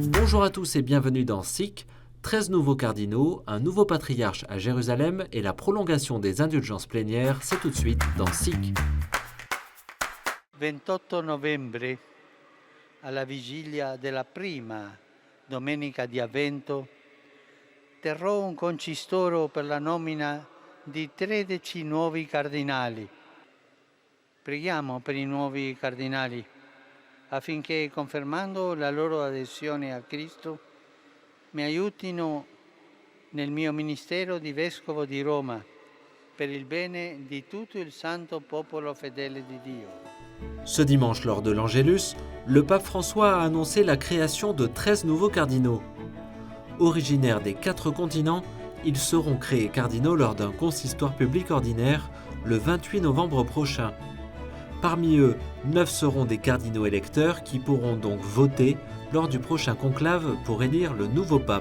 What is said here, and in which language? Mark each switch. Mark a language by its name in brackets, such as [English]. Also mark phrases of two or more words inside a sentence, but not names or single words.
[French] Bonjour à tous et bienvenue dans SIC. 13 nouveaux cardinaux, un nouveau patriarche à Jérusalem et la prolongation des indulgences plénières, c'est tout de suite dans SIC. [Italian] 28 novembre, alla vigilia della prima domenica di Avvento, terrò un concistoro per la nomina di 13 nuovi cardinali. Preghiamo per i nuovi cardinali affinché, confermando la loro adesione a Cristo, mi aiutino nel mio ministero di Vescovo di Roma per il bene di tutto il santo popolo fedele di Dio. [French] Ce dimanche, lors de l'Angélus, le pape François a annoncé la création de 13 nouveaux cardinaux. Originaires des 4 continents, ils seront créés cardinaux lors d'un consistoire public ordinaire le 28 novembre prochain. Parmi eux, 9 seront des cardinaux électeurs qui pourront donc voter lors du prochain conclave pour élire le nouveau pape.